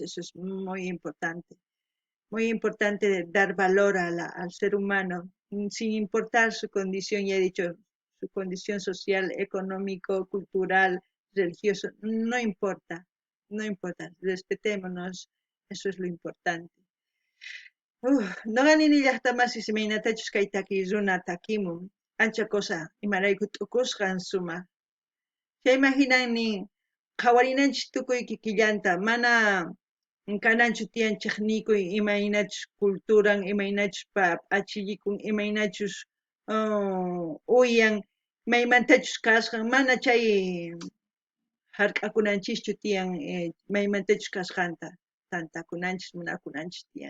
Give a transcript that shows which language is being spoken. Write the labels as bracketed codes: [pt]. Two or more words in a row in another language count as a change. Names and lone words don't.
[es] Eso es muy importante dar valor al ser humano, sin importar su condición, ya he dicho, su condición social, económico, cultural, religioso, no importa, respetémonos, eso es lo importante. [qu] Noqanini llaqtamasi imaynatachus kay takiy runa takimun, ancha cosa imarayku t'ukusqan sumaq. Chaymahinanmi qawarinanchik tukuy kikillanta, mana kananchu tiyanchik nikuy imaynachus culturan, imaynachus p'achillikun, imaynachus uyan, maymantachus kasqan, mana chay hark'akunanchischu tiyan maymantachus kasqanta, tantakunanchis, munakunanchis tiyan.